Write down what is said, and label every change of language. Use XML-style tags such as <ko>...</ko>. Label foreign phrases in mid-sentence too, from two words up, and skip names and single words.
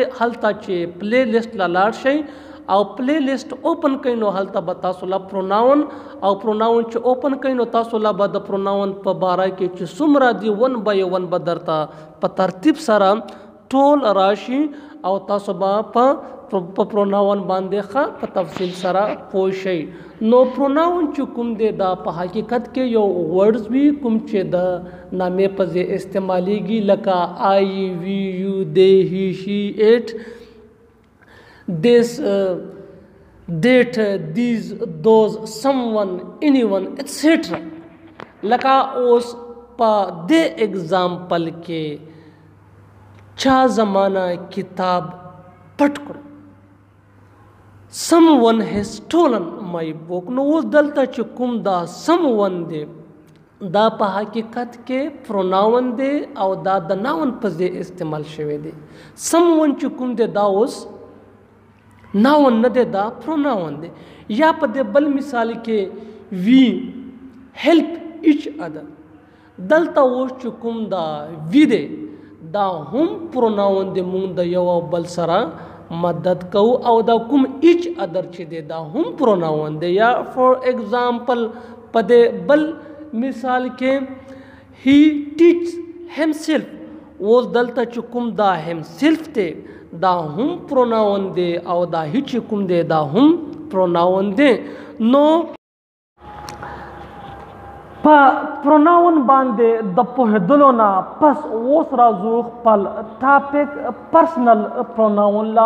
<ps>هلته چې</ps> <en>play list</en> <ps>له لاړ شئ او پلی لیسټ اوپن کړئ نو هلته به تاسو له پروناون او پروناون چې اوپن کړئ نو تاسو له به د پروناون په باره کې چې څومره دي 1 by 1 به درته په ترتیب سره ټول راشي او تاسو به په پروناون باندې ښه په تفصیل سره پوه شئ. نو پروناون چې کوم دی دا په حقیقت کې یو ورډز وي کوم چې د نامې په ځای استعمالیږي.</ps> <en>لکه I, we, you, they, he, she, اٹ، this, that, these, those, someone, anyone, etc.</en> <ps>لکه اوس په دې اگزامپل کې چا زمانہ کتاب پټ کړ</ps> <en>someone has stolen my book.</en> <ps>نو اوس دلته چې کوم دا someone دی دا په حقیقت کې پروناون دی او دا د ناون په ځای استعمال شوی دی. someone چې کوم دی دا اوس ناون نه دی دا پروناون دی. یا په دې بل مثال کې</ps> <en>we help each other</en> <ps>دلته اوس چې کوم دا we دی دا هم پروناون دی مونږ د یو او بل سره مدد کو او دا کوم</ps> <en>each other</en> <ps>چې دی دا هم پروناون دی. یا</ps> <en>for example</en> <ps>په دې بل مثال کې</ps> <en>he teaches himself</en> <ps>اوس دلته چې کوم دا himself دی دا هم پروناون دی او دا he چې کوم دی دا هم پروناون دی. نو په پروناون باندې د پوهېدلو نه پس اوس راځو خپل</ps> <en>topic personal pronoun</en> <ps>لا.</ps>